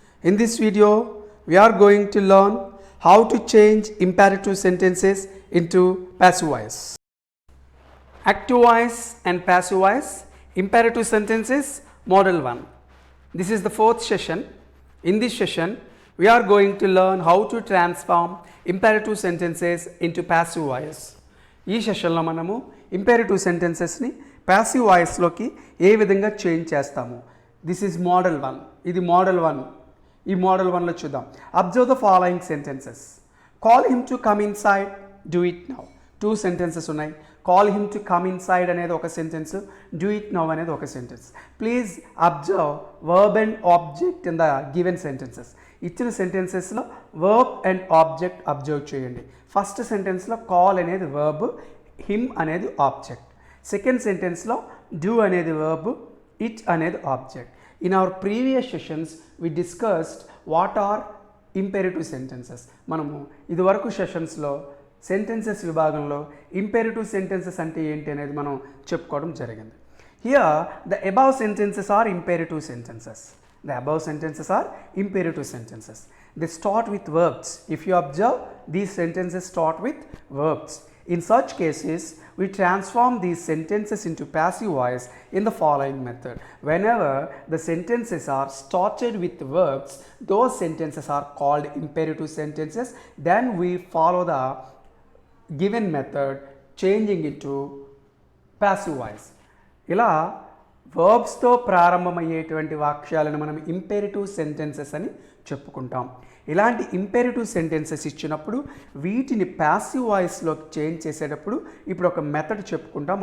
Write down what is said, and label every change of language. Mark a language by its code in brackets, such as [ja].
[en] In this video, we are going to learn how to change imperative sentences into passive voice. Active voice and passive voice, imperative sentences, model 1. This is the fourth session. In this session, we are going to learn how to transform imperative sentences into passive voice. [te] ఈ సెషన్లో మనము ఇంపెరేటివ్ సెంటెన్సెస్ని passive వాయిస్లోకి ఏ విధంగా change చేస్తాము. [en] This is model 1. [te] ఇది model 1. ఈ model 1లో చూద్దాం. [en] Observe the following sentences. Call him to come inside, do it now. [te] 2 sentences ఉన్నాయి. [en] call him to come inside [te] అనేది ఒక సెంటెన్స్, [en] do it now [te] అనేది ఒక sentence. [en] Please observe verb and object in the given sentences. [te] ఇచ్చిన సెంటెన్సెస్లో verb and object observe చేయండి. First సెంటెన్స్లో call అనేది verb, him అనేది object. Second సెంటెన్స్లో do అనేది verb, it అనేది object. [en] In our previous sessions we discussed what are imperative sentences. [te] మనము ఇదివరకు సెషన్స్లో sentences విభాగంలో ఇంపెరేటివ్ sentences అంటే ఏంటి అనేది మనం చెప్పుకోవడం జరిగింది. [en] Here the above sentences are imperative sentences. The above sentences are imperative sentences. They start with verbs. If you observe, these sentences start with verbs. In such cases, we transform these sentences into passive voice in the following method. Whenever the sentences are started with verbs, those sentences are called imperative sentences. Then we follow the given method, changing into passive voice. [te] ఇలా వర్బ్స్తో ప్రారంభమయ్యేటువంటి వాక్యాలను మనం ఇంపెరేటివ్ sentences అని చెప్పుకుంటాం. ఇలాంటి ఇంపెరేటివ్ sentences ఇచ్చినప్పుడు వీటిని passive వాయిస్లోకి change చేసేటప్పుడు ఇప్పుడు ఒక మెథడ్ చెప్పుకుంటాం.